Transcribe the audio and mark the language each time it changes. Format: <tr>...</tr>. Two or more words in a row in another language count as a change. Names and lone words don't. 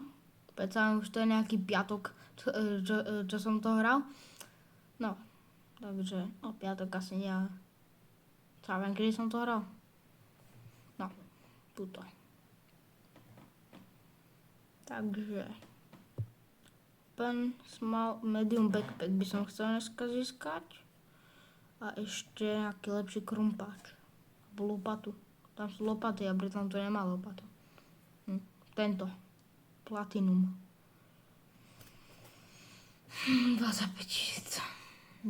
<sk>Predsa už to je nejaký piatok, čo som to hral. No, takže, piatok asi nie, ale viem, kedy som to hral. No, tuto. Takže pen,</sk> <en>small, medium backpack</en> <sk>by som chcel dneska získať. A ešte nejaký lepší krumpáč. Alebo lopatu. Tam sú lopaty a pritom to nemá lopatu. Tento. Platinum. 25 000.</sk>